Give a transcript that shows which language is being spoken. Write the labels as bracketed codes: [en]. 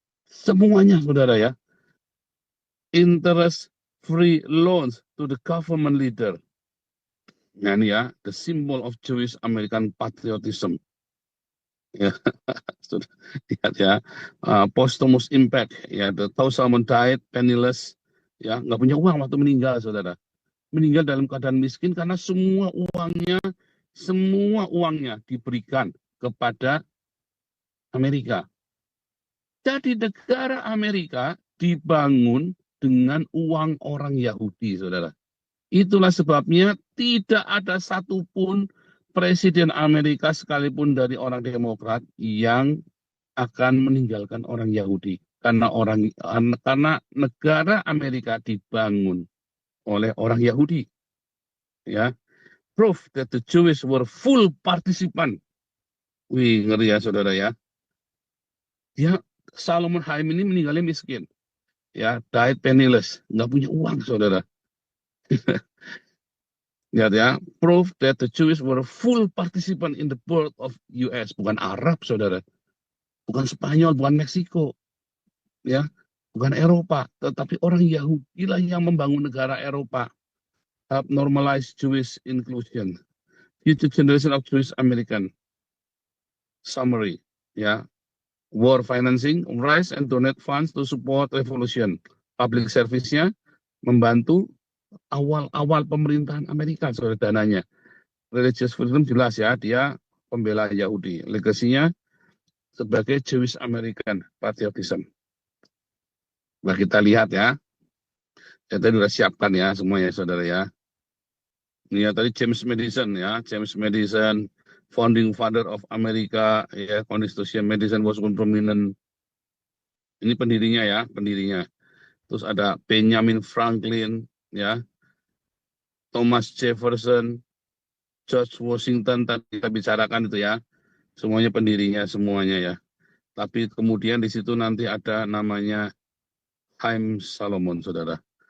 [id] Semuanya, saudara, ya. [en] Interest free loans to the government leader. [id] Nah, ini ya, [en] the symbol of Jewish American patriotism. [id] Ya, lihat ya, [en] posthumous impact. Ya, the Tau Salmon died penniless. [id] Ya, nggak punya uang waktu meninggal, saudara. Meninggal dalam keadaan miskin karena semua uangnya diberikan kepada Amerika. Jadi negara Amerika dibangun dengan uang orang Yahudi, saudara. Itulah sebabnya tidak ada satupun presiden Amerika sekalipun dari orang Demokrat yang akan meninggalkan orang Yahudi. Karena negara Amerika dibangun oleh orang Yahudi. [en] Ya, proof that the Jews were full participant. [id] Wih, ngeri ya, saudara, ya. Dia Solomon Haim ini meninggalnya miskin. Ya, [en] died penniless, [id] nggak punya uang, saudara. Lihat ya, [en] proof that the Jews were full participant in the birth of US, [id] bukan Arab, saudara, bukan Spanyol, bukan Meksiko, ya, bukan Eropa, tetapi orang Yahudi lah yang membangun negara Eropa. [en] Help normalize Jewish inclusion. Future generation of Jewish American. Summary, ya, war financing, raise and donate funds to support revolution. [id] Public service-nya membantu awal-awal pemerintahan Amerika, saudara, dananya. [en] Religious freedom [id] jelas ya, dia pembela Yahudi. Legasinya sebagai [en] Jewish American patriotism. [id] Nah, kita lihat ya. Kita sudah siapkan ya semuanya, saudara, ya. Ini ya tadi [en] James Madison ya, James Madison, founding father of America, ya, Constitution Madison was one prominent. [id] Ini pendirinya ya, pendirinya. Terus ada Benjamin Franklin, ya, Thomas Jefferson, George Washington, tadi kita bicarakan itu ya. Semuanya pendirinya, semuanya ya. Tapi kemudian di situ nanti ada namanya Haim Salomon, saudara.